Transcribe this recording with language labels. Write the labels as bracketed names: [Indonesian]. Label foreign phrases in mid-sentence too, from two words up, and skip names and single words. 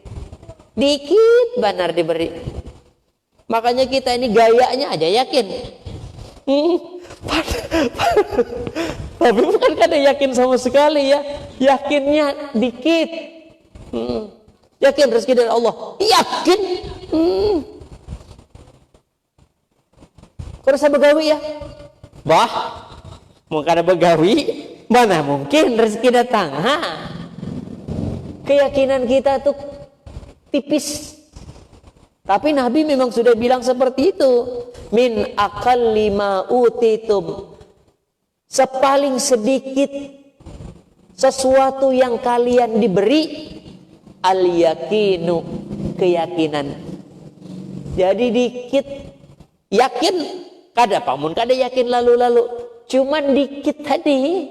[Indonesian] Dikit benar diberi. Makanya kita ini gayanya aja yakin. Tapi bukan kada yakin sama sekali ya. Yakinnya dikit. Yakin rezeki dari Allah. Yakin. [Banjar] Kau rasa begawi ya? Bah, mau kada begawi, [Indonesian] mana mungkin rezeki datang? Keyakinan kita tuh tipis. Tapi Nabi memang sudah bilang seperti itu. [Arabic] Min aqalli ma utitum, [Indonesian] sepaling sedikit sesuatu yang kalian diberi, al-yaqinu, keyakinan. [Banjar] Jadi dikit yakin, kada pamun kada yakin lalu-lalu. [Indonesian] Cuman dikit tadi.